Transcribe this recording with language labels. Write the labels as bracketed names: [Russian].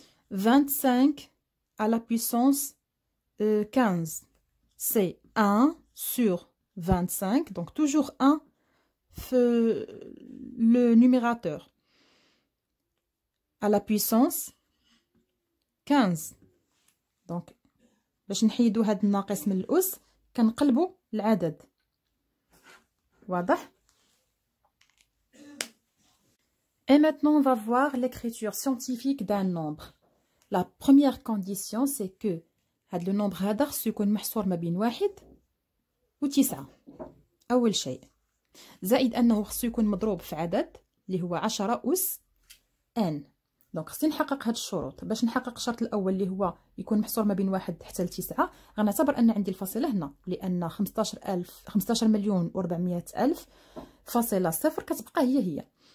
[French] 25 à la puissance 15. C'est 1 sur 25. Donc toujours 1 le numérateur. À la puissance 15. [Arabic] Donc باش نحيدو هاد الناقص من الأس كنقلبو العدد. [French] واضح؟ Et maintenant on va voir l'écriture scientifique d'un nombre. La première condition c'est que [Arabic] هاد [French] le nombre [Arabic] هذا خصو يكون محصور ما بين 1 و 9. أول شيء زائد أنه خصو يكون مضروب في عدد اللي هو 10 أس ان. دونك خصني نحقق هاد الشروط. باش نحقق الشرط الاول اللي هو يكون محصور ما بين 1 حتى ل 9، غنعتبر ان عندي الفاصله هنا، لان 15 مليون و400 الف فاصله صفر كتبقى هي.